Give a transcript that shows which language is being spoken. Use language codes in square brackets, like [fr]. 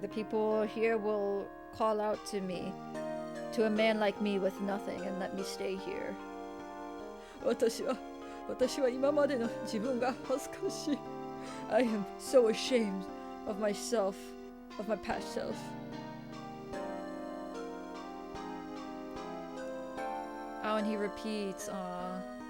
[en] The people here will call out to me, to a man like me with nothing, and let me stay here. [ja] 私は今までの自分が恥ずかしい。 [en] I am so ashamed of myself, of my past self. Oh, and he repeats, Aww.